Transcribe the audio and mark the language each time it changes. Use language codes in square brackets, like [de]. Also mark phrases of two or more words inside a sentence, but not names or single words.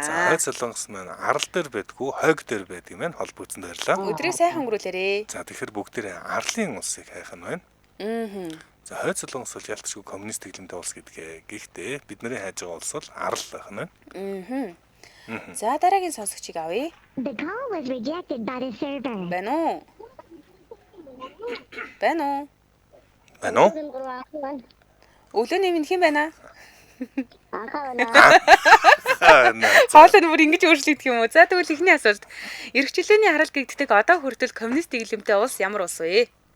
[mn] За, хойд солонгос маань арал дээр байдгүй, хойг дээр байдаг юм байна. Холбогдсон баярлаа. Өдрийг сайхан өнгөрүүлээрэй. За, тэгэхээр бүгдээрээ арлын улсыг хайх нь байна. За, хойд солонгос бол ялтчгүй коммунист дэглэмтэй улс гэдгээ. Гэхдээ бидний хайж байгаа улс бол арал байх нь байна. За дараагийн сонсогчийг авъя. [en] The call was rejected by the server. [mn] Байна уу? Байна уу? Байна уу? Өглөөний минь хэн байна? Ахаа. Хоолой нь бүр ингэж өөрчлөгдөх юм уу? За тэгвэл эхний асуулт. Эрх чөлөөний арал гэгддэг одоо хүртэл коммунист дэглэмтэй улс ямар улс вэ?